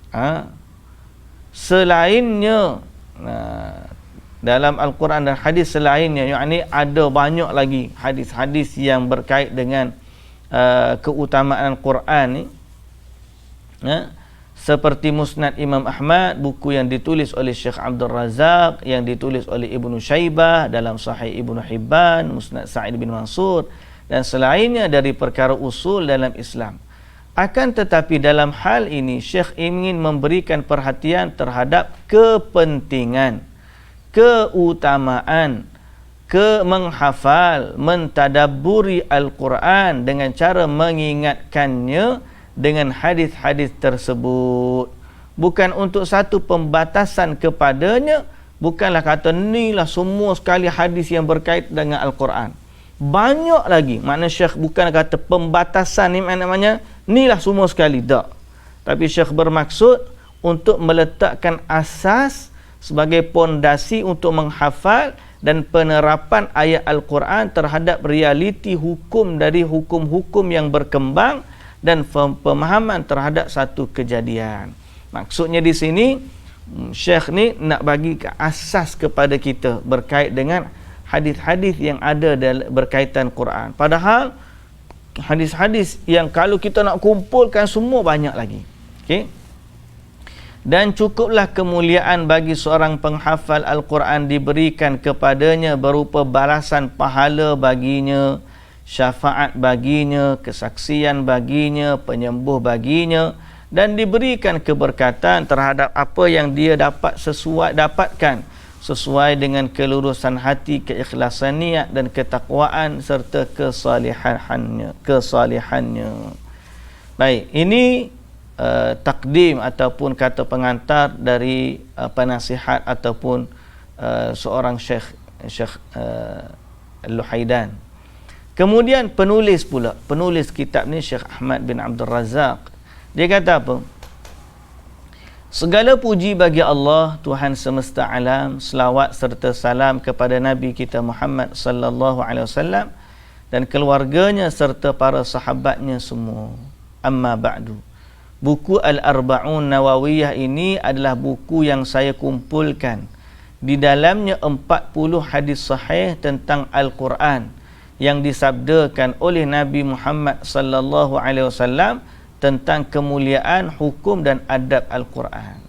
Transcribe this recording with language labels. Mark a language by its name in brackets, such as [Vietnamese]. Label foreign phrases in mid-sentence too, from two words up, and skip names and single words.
[Malay] Selainnya, dalam Al-Quran dan hadis selainnya, yakni ada banyak lagi hadis-hadis yang berkait dengan keutamaan Quran ni, seperti Musnad Imam Ahmad, buku yang ditulis oleh Syekh Abdul Razak, yang ditulis oleh Ibnu Shaybah dalam Sahih Ibnu Hibban, Musnad Sa'id bin Mansur, dan selainnya dari perkara usul dalam Islam. Akan tetapi dalam hal ini Syekh ingin memberikan perhatian terhadap kepentingan, keutamaan, menghafal, mentadabburi Al-Quran dengan cara mengingatkannya dengan hadis-hadis tersebut. Bukan untuk satu pembatasan kepadanya, bukanlah kata inilah semua sekali hadis yang berkait dengan Al-Quran. Banyak lagi. Makna Syekh bukan kata pembatasan ni, maknanya inilah semua sekali, tak. Tapi Syekh bermaksud untuk meletakkan asas sebagai pondasi untuk menghafal dan penerapan ayat Al-Quran terhadap realiti hukum dari hukum-hukum yang berkembang dan pemahaman terhadap satu kejadian. Maksudnya di sini Syekh ni nak bagi asas kepada kita berkait dengan hadis-hadis yang ada berkaitan Quran. Padahal hadis-hadis yang kalau kita nak kumpulkan semua banyak lagi. Okey. Dan cukuplah kemuliaan bagi seorang penghafal Al-Quran diberikan kepadanya berupa balasan pahala baginya, syafaat baginya, kesaksian baginya, penyembuh baginya, dan diberikan keberkatan terhadap apa yang dia dapatkan sesuai dengan kelurusan hati, keikhlasan niat dan ketakwaan serta kesalihannya. Baik, ini takdim ataupun kata pengantar dari penasihat ataupun seorang Syekh Al-Luhaidan. Kemudian penulis kitab ni Syekh Ahmad bin Abdul Razak. Dia kata apa? Segala puji bagi Allah, Tuhan semesta alam, selawat serta salam kepada Nabi kita Muhammad [Arabic] صلى الله عليه وسلم [Malay] dan keluarganya serta para sahabatnya semua. [Arabic] أما بعد. [Malay] Buku Al-Arba'un Nawawiyah ini adalah buku yang saya kumpulkan. Di dalamnya 40 hadis sahih tentang Al-Quran yang disabdakan oleh Nabi Muhammad [Arabic] صلى الله عليه وسلم [Malay] tentang kemuliaan hukum dan adab Al-Quran.